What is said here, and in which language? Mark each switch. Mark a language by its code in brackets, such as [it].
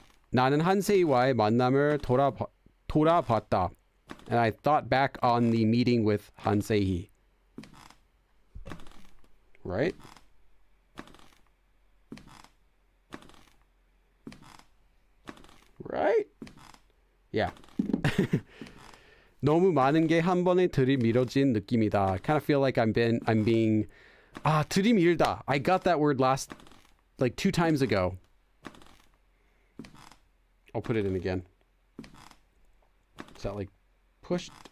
[ko] 나는 한세이와의 만남을 돌아봤다. [en] And I thought back on the meeting with Hansei. Right? Right? Yeah. [ko] 너무 많은 게 한 번에 들이밀어진 느낌이다. [en] I kind of feel like I'm being 들이밀다. I got that word like 2 times ago. I'll put it in again. Is that like pushed?